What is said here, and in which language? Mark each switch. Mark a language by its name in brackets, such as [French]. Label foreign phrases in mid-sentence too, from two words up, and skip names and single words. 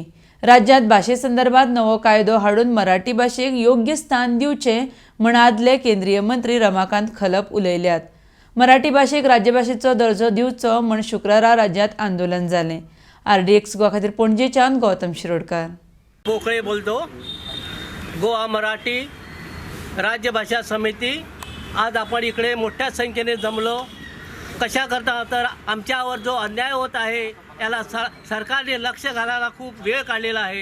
[Konkani] राज्यांत भाशे संदर्भात नवो कायदो हाडून मराठी भाशेक योग्य स्थान दिवचें म्हण आदले केंद्रीय मंत्री रमाकांत खलप उलयल्यात। मराठी भाशेक राज्यभाशेचो दर्जो दिवचो म्हण शुक्रारा राज्यांत आंदोलन जालें। RDX गोवा खातीर पणजेच्यान गौतम शिरोडकार। [Marathi] पोकळे बोलतो। गोवा मराठी राज्य भाषा समिती आज आपण इकडे मोठ्या संख्येने जमलो। कशा करता तर आमच्यावर जो अन्याय होत आहे याला सरकारने लक्ष घालायला खूप वेळ काढलेला आहे।